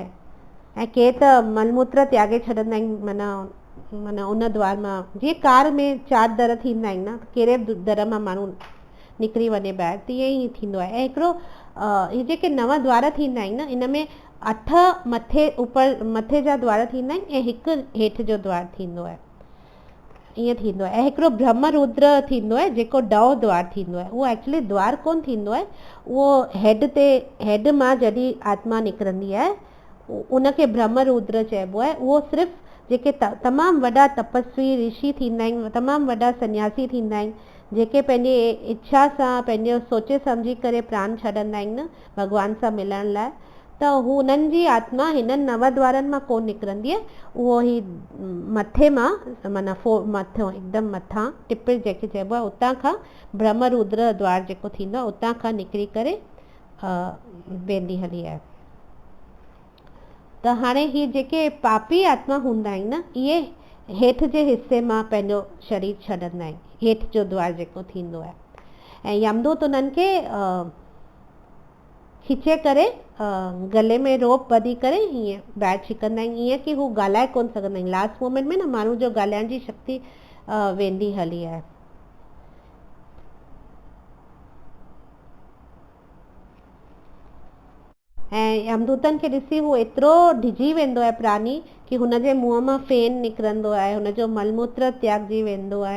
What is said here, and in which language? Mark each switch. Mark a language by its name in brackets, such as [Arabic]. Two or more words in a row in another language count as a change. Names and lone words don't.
[Sindhi] ऐं के त मलमूत्र त्यागे छॾंदा आहिनि, माना उन द्वार मां, जीअं कार में 4 दर थींदा आहिनि न, कहिड़े बि दर मां माण्हू निकिरी वञे ॿाहिरि, तीअं ई थींदो आहे। ऐं हिकिड़ो इहे जेके 9 द्वार थींदा आहिनि न, इन में 8 मथे जा द्वार थींदा आहिनि ऐं 1 हेठि जो द्वार थींदो आहे, ईअं थींदो आहे। ऐं हिकिड़ो ब्रह्म रुद्र थींदो आहे जेको ॾहों द्वार थींदो आहे। उहो एक्चुअली द्वार कोन थींदो आहे, उहो हेड मां जॾहिं आत्मा निकिरंदी आहे उनखे ब्रह्म रुद्र चइबो आहे। उहो सिर्फ़ु जेके तमामु वॾा तपस्वी ऋषि थींदा आहिनि, तमामु वॾा सन्यासी थींदा आहिनि, जेके पंहिंजे इच्छा सां, पंहिंजो सोचे सम्झी करे प्राण छॾंदा आहिनि न भॻवान सां मिलण लाइ, त हू उन्हनि जी आत्मा हिननि 9 द्वारनि मां कोन निकिरंदी आहे। उहो ई मथे मां, माना मथां हिकदमि मथां टिप जंहिंखे चइबो आहे, उतां खां ब्रह्म रुद्र द्वार जेको थींदो आहे, उतां खां निकिरी करे वेंदी हली आहे। त हाणे ही जेके पापी आत्मा हूंदा आहिनि न, इहे हेठि जे हिसे मां पंहिंजो शरीर छॾंदा आहिनि, हेठि जो द्वार जेको थींदो आहे। ऐं यमदूत उन्हनि खे खिचे करे गले में रोप ॿधी करे हीअं ॿाहिरि छिकंदा आहिनि, ईअं कि हू ॻाल्हाए कोन सघंदा आहिनि। [English] last moment [Sindhi] में न माण्हू जो ॻाल्हाइण जी शक्ति वेंदी हली आहे। ऐं यमदूतनि खे ॾिसी हू एतिरो डिॼी वेंदो आहे प्राणी कि हुनजे मुंहं मां फेन निकिरंदो आहे, हुनजो मलमूत्र त्यागजी वेंदो आहे।